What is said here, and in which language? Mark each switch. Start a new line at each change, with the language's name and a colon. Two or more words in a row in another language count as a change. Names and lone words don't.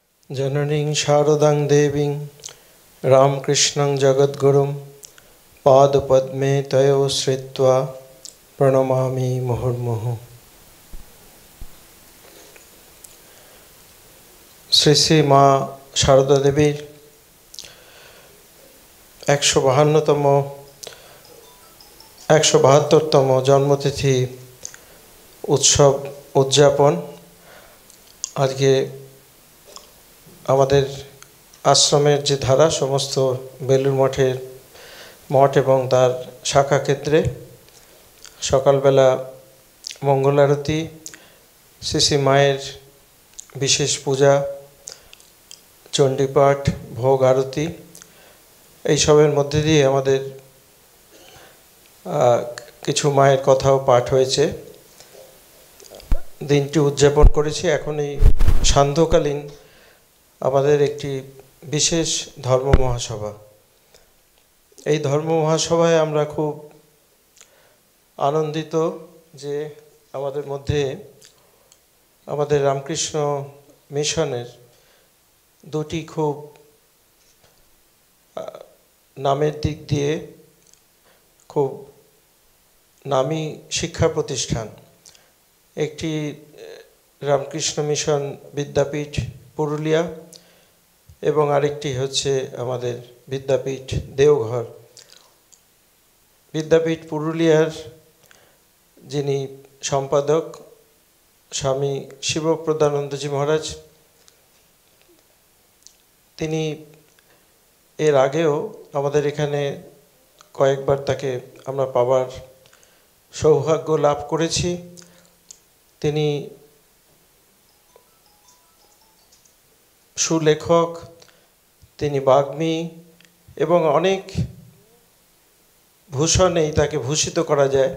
Sanskrit: जननीं शारदां देवीं रामकृष्णं जगद्गुरुं पादपद्मे तयोः श्रित्वा प्रणमामि मुहुर्मुहुः।
Bangla: শ্রী শ্রী মা সারদা দেবীর 172তম জন্মতিথি উৎসব উদ্‌যাপন আজকে আমাদের আশ্রমের যে ধারা সমস্ত বেলুড় মঠের মঠ এবং তার শাখা ক্ষেত্রে সকাল বেলা মঙ্গল আরতি শ্রী শ্রী মায়ের বিশেষ পূজা চণ্ডীপাঠ ভোগ আরতি এই সবের মধ্যে দিয়ে আমাদের কিছু মায়ের কথাও পাঠ হয়েছে। দিনটি উদযাপন করেছি। এখন এই সান্ধ্যকালীন আমাদের একটি বিশেষ ধর্ম মহাসভা। এই ধর্ম মহাসভায় আমরা খুব আনন্দিত যে আমাদের মধ্যে আমাদের রামকৃষ্ণ মিশনের দুটি খুব নামের দিক দিয়ে খুব নামী শিক্ষা প্রতিষ্ঠান একটি রামকৃষ্ণ মিশন বিদ্যাপীঠ পুরুলিয়া এবং আরেকটি হচ্ছে আমাদের বিদ্যাপীঠ দেওঘর। বিদ্যাপীঠ পুরুলিয়ার যিনি সম্পাদক স্বামী শিবপ্রদানন্দজী মহারাজ তিনি এর আগেও আমাদের এখানে কয়েকবার তাকে আমরা পাওয়ার সৌভাগ্য লাভ করেছি। তিনি সুলেখক, তিনি বাগ্মী এবং অনেক ভূষণেই তাকে ভূষিত করা যায়।